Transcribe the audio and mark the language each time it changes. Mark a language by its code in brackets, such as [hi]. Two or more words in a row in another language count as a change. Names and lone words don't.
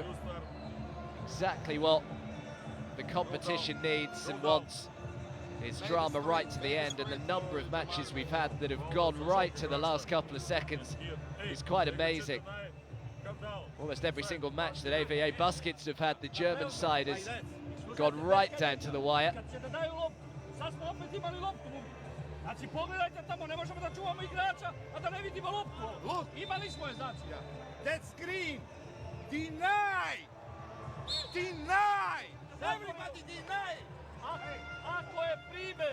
[en] Exactly what the competition needs and wants is drama right to the end, and the number of matches we've had that have gone right to the last couple of seconds is quite amazing. Almost every single match that AVA Baskets have had, the German side has gone right down to the wire. [sr] Znači pogledajte tamo, ne možemo da čuvamo igrača, a da ne vidimo loptu. Imali smo je, znači. [en] That screen! Deny! Deny! Everybody deny! [sr] Ako je prime,